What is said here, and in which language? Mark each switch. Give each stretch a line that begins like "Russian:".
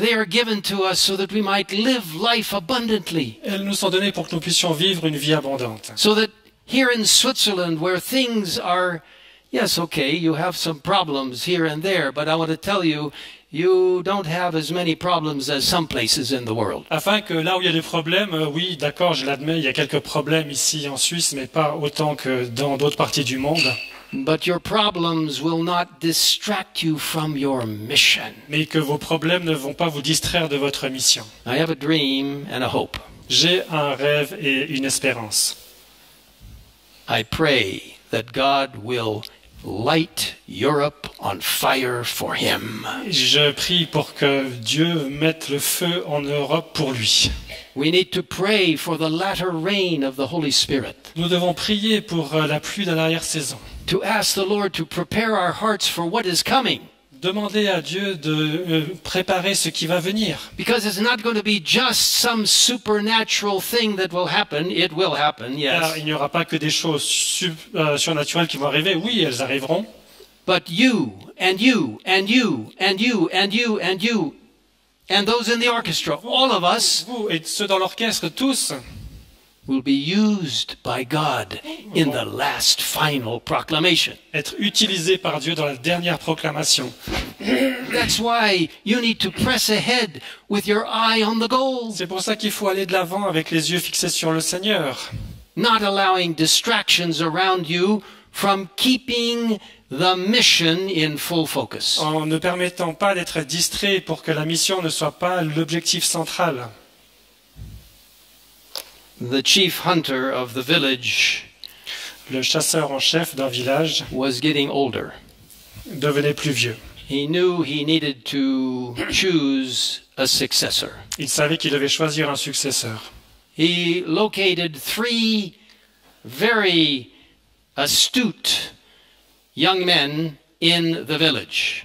English: They are given to us so that we might live life abundantly.
French: Elles nous sont données pour que nous puissions vivre une vie abondante.
English: So that here in Switzerland, where things are, yes, okay, you have some problems here and there, but I want to tell you, you don't have as many problems as some places in the world.
French: Afin que là où il y a des problèmes, oui, d'accord, je l'admets, il y a quelques problèmes ici en Suisse, mais pas autant que dans d'autres parties du monde.
English: But your problems will not distract you from your mission.
French: Mais que vos problèmes ne vont pas vous distraire de votre mission.
English: I have a dream and a hope.
French: J'ai un rêve et une espérance.
English: I pray that God will light Europe on fire for Him.
French: Je prie pour que Dieu mette le feu en Europe pour lui.
English: We need to pray for the latter rain of the Holy Spirit.
French: Nous devons prier pour la pluie de l'arrière-saison.
English: To ask the Lord to prepare our hearts for what is coming.
French: Demandez à Dieu de préparer ce qui va venir.
English: Because it's not going to be just some supernatural thing that will happen. It will happen,
French: Car
English: yes.
French: il n'y aura pas que des choses surnaturelles qui vont arriver. Oui, elles arriveront.
English: But you, and you, and you, and you, and you, and you, and those in the orchestra, all of us,
French: Vous et ceux dans l'orchestre, tous,
English: will be used by God in the last final proclamation.
French: être utilisés par Dieu dans la dernière proclamation.
English: That's why you need to press ahead with your eye on the goal,
French: C'est pour ça qu'il faut aller de l'avant avec les yeux fixés sur le Seigneur,
English: not allowing distractions around you from keeping the mission in full focus.
French: en ne permettant pas d'être distrait pour que la mission ne soit pas l'objectif central.
English: The chief hunter of the village
French: Le chasseur en chef d'un village
English: was getting older.
French: devenait plus vieux.
English: He knew he needed to choose a successor.
French: Il savait qu'il devait choisir un successeur.
English: He located 3 very astute young men in the village.